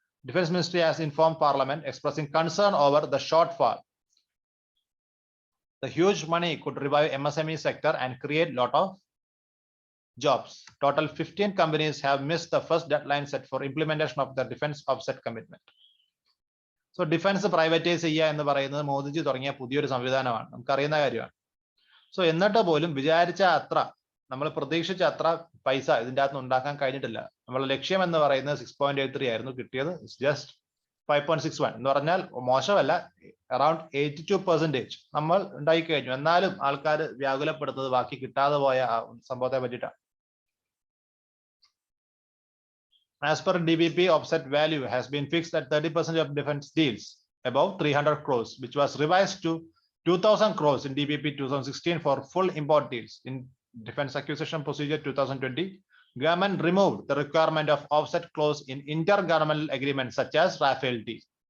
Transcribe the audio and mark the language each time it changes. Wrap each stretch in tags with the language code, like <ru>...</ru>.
<en>Defense Ministry has informed Parliament expressing concern over the shortfall. The huge money could revive MSME sector and create lot of jobs. Total 15 companies have missed the first deadline set for implementation of the defense offset commitment.</en> <ml>So defence privatise ചെയ്യുക എന്ന് പറയുന്നത് മോദിജി തുടങ്ങിയ പുതിയൊരു സംവിധാനമാണ്, നമുക്കറിയുന്ന കാര്യമാണ്. So എന്നിട്ട് പോലും വിചാരിച്ച അത്ര, നമ്മൾ പ്രതീക്ഷിച്ച അത്ര പൈസ ഇതിൻ്റെ അകത്ത് ഉണ്ടാക്കാൻ കഴിഞ്ഞിട്ടില്ല. നമ്മളെ ലക്ഷ്യം എന്ന് പറയുന്നത് 6.83 ആയിരുന്നു, കിട്ടിയത് ജസ്റ്റ് 5.61 എന്ന് പറഞ്ഞാൽ മോശമല്ല, അറൌണ്ട് 82% നമ്മൾ ഉണ്ടായി കഴിഞ്ഞു. എന്നാലും ആൾക്കാർ വ്യാകുലപ്പെടുന്നത് ബാക്കി കിട്ടാതെ പോയ സംഭവത്തെ പറ്റിയിട്ടാണ്.</ml> <en>As per DBP, offset value has been fixed at 30% of defense deals above 300 crores, which was revised to 2,000 crores in DPP 2016 for full import deals. In Defense Acquisition Procedure 2020, government removed the requirement of offset clause in intergovernmental agreements such as Rafale deal.</en>